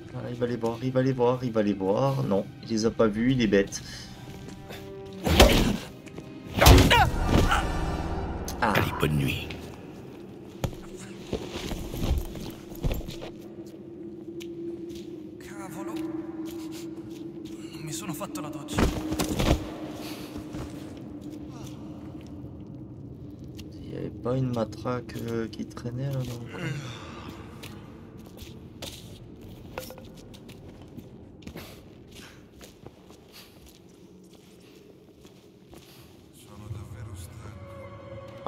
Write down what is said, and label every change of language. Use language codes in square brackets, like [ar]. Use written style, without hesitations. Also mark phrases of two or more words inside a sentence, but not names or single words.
[fr] il va les voir, il va les voir, il va les voir. Non, il les a pas vus, il est bête. Ah. Allez, bonne nuit. [it] Cavolo. Non mi sono fatto la doccia. [fr] Il n'y avait pas une matraque qui traînait là dans le coin. [it] Sono davvero stanco.